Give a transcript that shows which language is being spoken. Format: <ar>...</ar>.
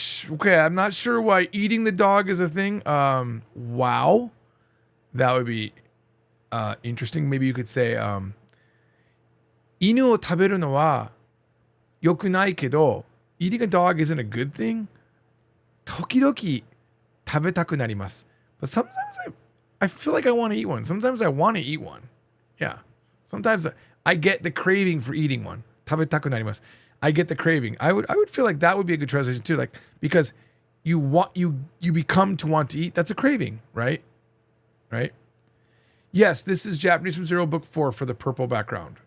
<en>Okay, I'm not sure why eating the dog is a thing. Wow. That would be interesting. Maybe you could say,</en> <ja>犬を食べるのは良くないけど,</ja> <en>eating a dog isn't a good thing.</en> <ja>時々食べたくなります.</ja> <en>But sometimes I feel like I want to eat one. Sometimes I want to eat one. Yeah. Sometimes I get the craving for eating one.</en> <ja>食べたくなります.</ja> <en>I get the craving. I would feel like that would be a good translation too. Like, because you become to want to eat. That's a craving, right? Right? Yes, this is Japanese from Zero, Book 4 for the purple background.</en>